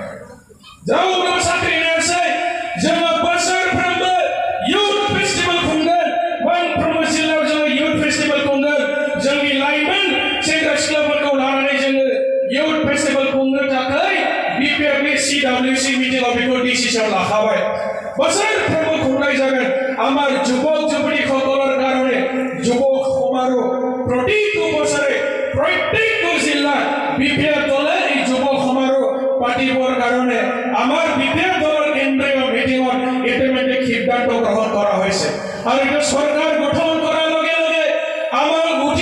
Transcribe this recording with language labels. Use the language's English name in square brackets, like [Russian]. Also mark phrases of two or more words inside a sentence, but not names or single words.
[Bodo] रावबो साख्रि होयासै जोङो बोसोरफ्रोमबो [English] youth festival [Bodo] खुंगोन मोनफ्रोमबो जिल्लायाव जोङो [English] youth festival [Bodo] खुंगोन जोंनि लाइमोन सेंग्रा सिख्लाफोरखौ लानानै जोङो [English] youth festival [Bodo] खुंनो थाखाय बिपिएफनि सिडब्लिउसि मिटिंआव बेखौ डिसिसन लाखाबाय बोसोरफ्रोमबो खुंनाय जागोन [Assamese] আমার যুবক যুবতীসকলৰ কাৰণে যুৱক সমাৰোহ প্ৰতিটো বছৰে প্ৰত্যেকটো জিলাত বিপিএফ দলে এই যুৱক সমাৰোহ পাতিবৰ কাৰণে আমাৰ বিপিএফ দলৰ কেন্দ্ৰীয় মিটিঙত ইতিমধ্যে সিদ্ধান্ত গ্ৰহণ কৰা হৈছে আৰু এটা চৰকাৰ গঠন কৰাৰ লগে লগে আমাৰ উঠি